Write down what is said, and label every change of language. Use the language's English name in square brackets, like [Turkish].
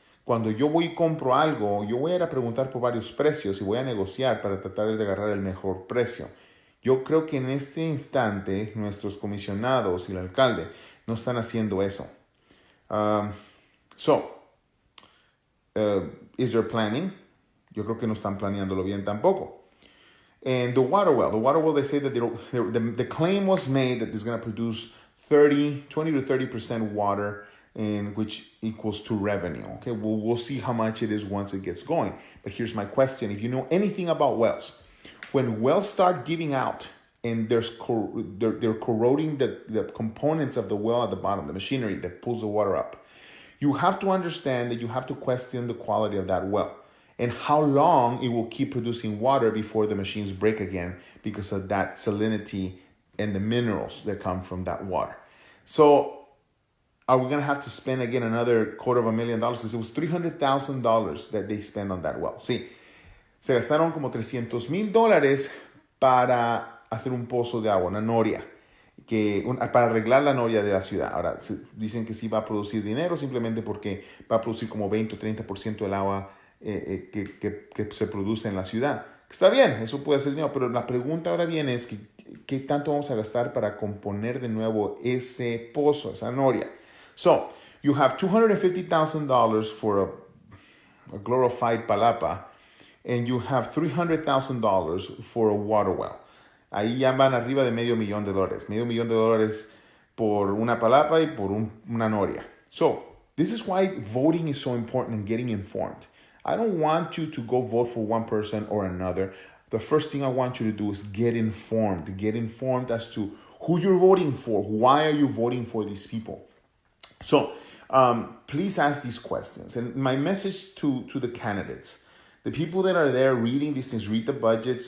[Spanish] Cuando yo voy y compro algo, yo voy a ir a preguntar por varios precios y voy a negociar para tratar de agarrar el mejor precio. Yo creo que en este instante nuestros comisionados y el alcalde no están haciendo eso. [English] Is there planning? [Spanish] Yo creo que no están planeándolo bien tampoco. [English] And the water well, they say that the claim was made that it's going to produce 20 to 30% water, which equals to revenue. Okay, we'll see how much it is once it gets going. But here's my question. If you know anything about wells, when wells start giving out and they're corroding the components of the well at the bottom, the machinery that pulls the water up, you have to understand that you have to question the quality of that well and how long it will keep producing water before the machines break again because of that salinity and the minerals that come from that water. So are we going to have to spend again another $250,000? Because it was $300,000 that they spent on that well. [Spanish] Sí, se gastaron como $300,000 para hacer un pozo de agua, una noria, para arreglar la noria de la ciudad. Ahora, dicen que sí va a producir dinero simplemente porque va a producir como 20 o 30% del agua que se produce en la ciudad. Está bien, eso puede ser dinero, pero la pregunta ahora viene es ¿qué tanto vamos a gastar para componer de nuevo ese pozo, esa noria? [English] So, you have $250,000 for a glorified palapa, and you have $300,000 for a water well. [Spanish] Ahí ya van arriba de $500,000. $500,000 por una palapa y por una noria. [English] So, this is why voting is so important and getting informed. I don't want you to go vote for one person or another. The first thing I want you to do is get informed. Get informed as to who you're voting for. Why are you voting for these people? So, please ask these questions. And my message to the candidates, the people that are there reading these things, read the budgets.